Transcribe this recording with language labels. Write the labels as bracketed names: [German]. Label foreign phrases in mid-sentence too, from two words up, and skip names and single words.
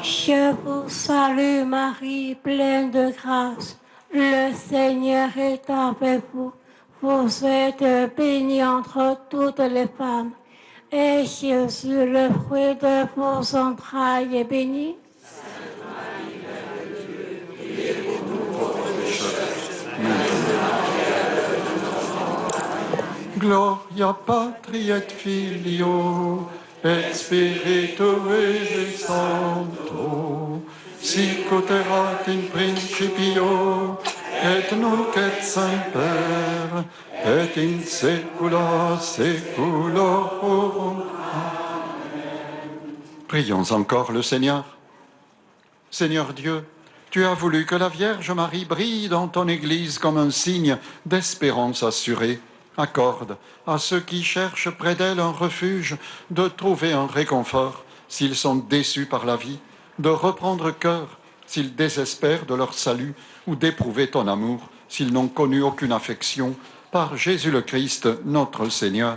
[French] Je vous salue Marie, pleine de grâce. Le Seigneur est avec vous. Vous êtes bénie entre toutes les femmes, et Jésus, le fruit de vos entrailles, est béni. [Latin] Gloria Patri et Filio et Spiritui Sancto, sic ut erat in principio et nunc et semper et in saecula saeculorum. [French] Prions encore le Seigneur. Seigneur Dieu, tu as voulu que la Vierge Marie brille dans ton Église comme un signe d'espérance assurée. Accorde à ceux qui cherchent près d'elle un refuge de trouver un réconfort s'ils sont déçus par la vie, de reprendre cœur s'ils désespèrent de leur salut ou d'éprouver ton amour s'ils n'ont connu aucune affection, par Jésus le Christ, notre Seigneur.